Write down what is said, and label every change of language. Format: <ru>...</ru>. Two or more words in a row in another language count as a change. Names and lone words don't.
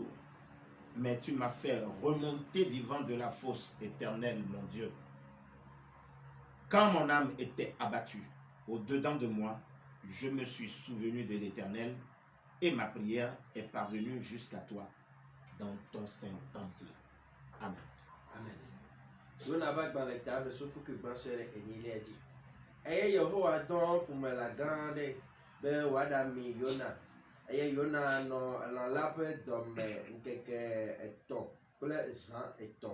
<fr>Mais tu m'as fait remonter vivant de la fosse, Éternel, mon Dieu. Quand mon âme était abattue au-dedans de moi, je me suis souvenu de l'Éternel, et ma prière est parvenue jusqu'à toi dans ton saint temple. Amen. Amen.</fr> <ee>Yehowa dɔn ƒome la gã aɖe be wòaɖami Yona, eye Yona nɔ lã la ƒe dɔme ŋkeke 3 kple zã 3.</ee>